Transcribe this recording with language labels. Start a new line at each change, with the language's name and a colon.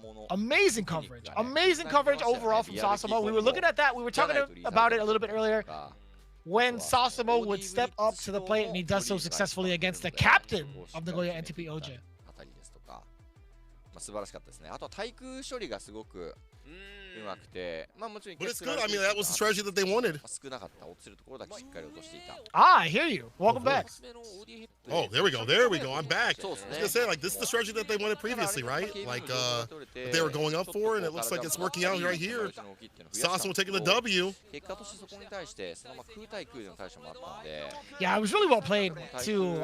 English: Amazing coverage. Amazing coverage overall from Sasamo. We were looking at that. We were talking about it a little bit earlier. When Sasamo would step up to the plate, and he does so successfully against the captain of Nagoya NTP OJ.
Japanese: 素晴らしかったですね。あとは対空処理がすごくうまくて、まあもちろん
English: But it's good. I mean, that was the strategy that they wanted.
Japanese: 少なかった落ちるところだけしっかり落としていた。
English: Ah, I hear you. Welcome back. Oh, there we go. There we go. I'm back. I was gonna say, like, this is the strategy that they wanted previously, right? Like, they were going up for, and it looks like it's working out right here. Sasamo taking the W. Yeah, it was really well played too.